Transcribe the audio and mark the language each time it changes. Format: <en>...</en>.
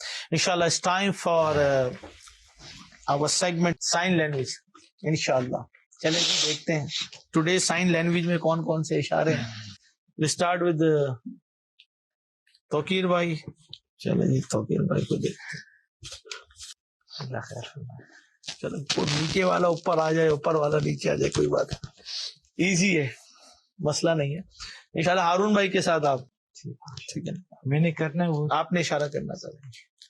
<en>Inshallah, it's time for our segment sign language. Inshallah.</en> <ur>چلیں جی دیکھتے ہیں</ur> <en>today sign language</en> <ur>میں کون کون سے اشارے ہیں.</ur> <en>We start with Tauqeer بھائی.</en> <ur>چلیں جی توقیر بھائی کو دیکھتے ہیں. اللہ خیر فرمائے. چلو نیچے والا اوپر آ جائے اوپر والا نیچے آ جائے کوئی بات ایزی ہے مسئلہ نہیں ہے. انشاءاللہ ہارون بھائی کے ساتھ آپ ٹھیک ہے میں نے کرنا ہے وہ آپ نے اشارہ کرنا چاہیے.</ur>